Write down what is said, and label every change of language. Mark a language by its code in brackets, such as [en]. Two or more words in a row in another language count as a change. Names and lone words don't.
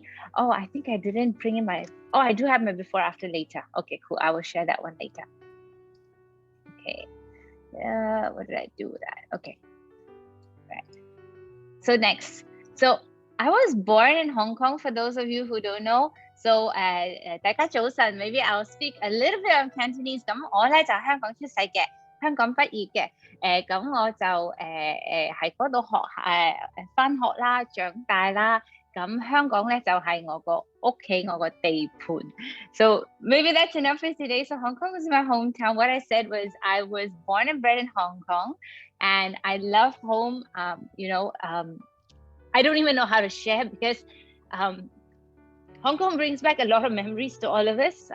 [en] Oh, I think I didn't bring in my, oh, I do have my before after later. Okay, cool. I will share that one later. Okay. What did I do with that? Okay. Right. So next. So I was born in Hong Kong, for those of you who don't know. [yue] So 大家早晨, [en] maybe I'll speak a little bit of Cantonese. [yue] 咁我咧就香港出世嘅，香港畢業嘅。咁我就喺嗰度返學啦，長大啦。咁香港咧就係、我個屋企，我個地盤。 [en] So maybe that's enough for today. So Hong Kong is my hometown. What I said was I was born and bred in Hong Kong, and I love home. I don't even know how to share, because um, Hong Kong brings back a lot of memories to all of us.